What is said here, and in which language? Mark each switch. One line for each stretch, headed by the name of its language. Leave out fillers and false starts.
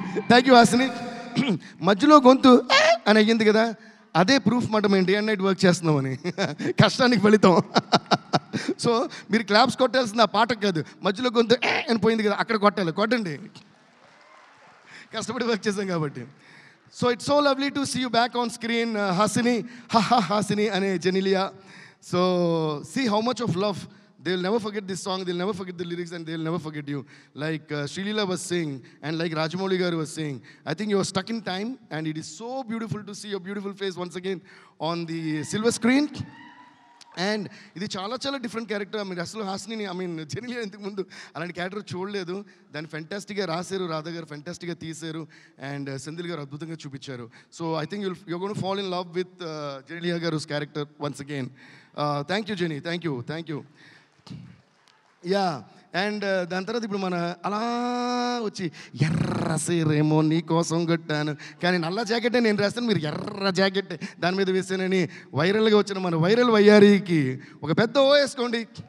Telugu: Thank you Hasini. మధ్యలో గొంతు అని అయ్యింది కదా, అదే ప్రూఫ్ మాట మేము
English: day and night
Telugu: వర్క్ చేస్తున్నామని, కష్టానికి ఫలితం. సో మీరు క్లాప్స్ కొట్టాల్సింది ఆ పాటకు కాదు, మధ్యలో గొంతు అని పోయింది కదా అక్కడ కొట్టాలి. కొట్టండి, కష్టపడి వర్క్ చేసాం కాబట్టి.
English: So it's so lovely to see you back on screen Hasini. Hasini అనే Genelia. So see how much of love. They will never forget this song, they will never forget the lyrics, and they will never forget you. Like Srilila was saying, and like Rajamouli garu was saying, I think you are stuck in time, and it is so beautiful to see your beautiful face once again on the silver screen.
Telugu: And ఇది చాలా చాలా different character. మీరు అసలు హాసిని జెనిలియా ఇంతకు ముందు అలాంటి character చూడలేదు. దాన్ని ఫెంటాస్టిక్గా రాశారు, రాధా గారు ఫెంటాస్టిక్గా తీశారు, అండ్ సెంధిల్ గారు అద్భుతంగా చూపించారు.
English: So I think you're going to fall in love with Genelia garu's character once again. Thank you Genie, thank you.
Telugu: Yeah, and దాని తర్వాత ఇప్పుడు మన అలా వచ్చి ఎర్ర సీరేమో నీ కోసం కొట్టాను, కానీ నల్ల జాకెట్టే నేను రాస్తాను, మీరు ఎర్ర జాకెట్ దాని మీద వేసానని వైరల్గా వచ్చిన మన వైరల్ వయ్యారికి ఒక పెద్ద ఓ వేసుకోండి.